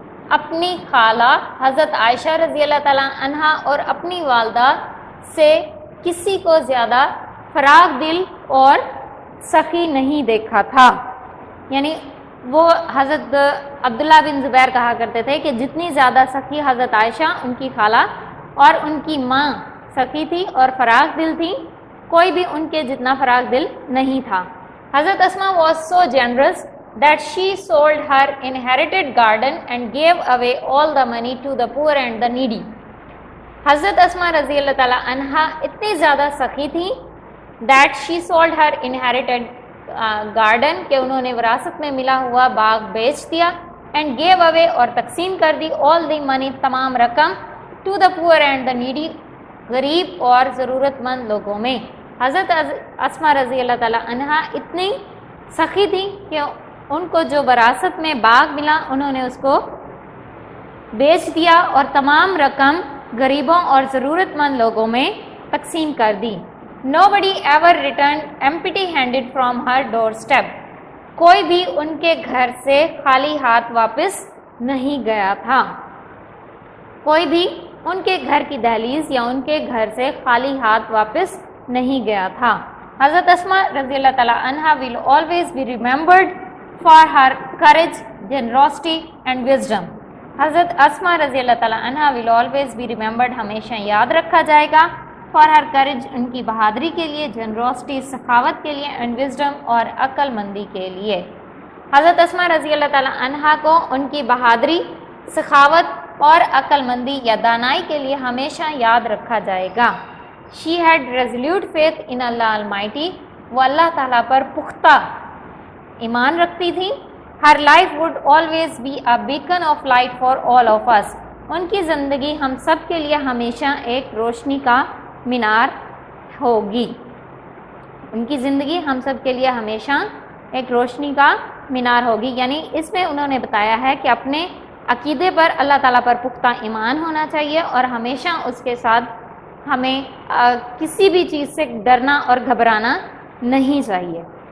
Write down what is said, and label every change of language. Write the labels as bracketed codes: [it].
[ur] اپنی خالہ حضرت عائشہ رضی اللہ تعالیٰ عنہا اور اپنی والدہ سے کسی کو زیادہ فراخ دل اور سخی نہیں دیکھا تھا. یعنی وہ حضرت عبداللہ بن زبیر کہا کرتے تھے کہ جتنی زیادہ سخی حضرت عائشہ ان کی خالہ اور ان کی ماں سخی تھی اور فراخ دل تھی, کوئی بھی ان کے جتنا فراخ دل نہیں تھا. [en] حضرت Asma was so generous that she sold her inherited garden and gave away all the money to the poor and the needy. [ur] حضرت اسما رضی اللہ تعالیٰ عنہا اتنی زیادہ سخی تھی [en] that she sold her inherited garden [ur] کہ انہوں نے وراثت میں ملا ہوا باغ بیچ دیا, [en] and gave away [ur] اور تقسیم کر دی [en] all the money [ur] تمام رقم [en] to the poor and the needy [ur] غریب اور ضرورت مند لوگوں میں. حضرت اسما رضی اللہ تعالیٰ عنہا اتنی سخی تھی کہ ان کو جو وراثت میں باغ ملا انہوں نے اس کو بیچ دیا اور تمام رقم غریبوں اور ضرورت مند لوگوں میں تقسیم کر دی. [en] Nobody ever returned empty-handed from her doorstep. [ur] کوئی بھی ان کے گھر سے خالی ہاتھ واپس نہیں گیا تھا. کوئی بھی ان کے گھر کی دہلیز یا ان کے گھر سے خالی ہاتھ واپس نہیں گیا تھا. [en] حضرت اسما رضی اللہ تعالیٰ عنہا will always be remembered for her courage, generosity and wisdom. [ur] حضرت اسما رضی اللہ تعالیٰ عنہا [en] will always be remembered [ur] ہمیشہ یاد رکھا جائے گا [en] for her courage [ur] ان کی بہادری کے لیے, generosity سخاوت کے لیے, [en] and wisdom [ur] اور عقل مندی کے لیے. حضرت اسما رضی اللہ تعالیٰ عنہا کو ان کی بہادری, سخاوت اور عقل مندی یا دانائی کے لیے ہمیشہ یاد رکھا جائے گا. [en] She had resolute faith in Allah Almighty. [ur] وہ اللہ تعالیٰ پر پختہ ایمان رکھتی تھی. [en] Her life would always be a beacon of light for all of us. [ur] ان کی زندگی ہم سب کے لیے ہمیشہ ایک روشنی کا مینار ہوگی. ان کی زندگی ہم سب کے لیے ہمیشہ ایک روشنی کا مینار ہوگی. یعنی اس میں انہوں نے بتایا ہے کہ اپنے عقیدے پر اللہ تعالیٰ پر پختہ ایمان ہونا چاہیے اور ہمیشہ اس کے ساتھ ہمیں کسی بھی چیز سے ڈرنا اور گھبرانا نہیں چاہیے.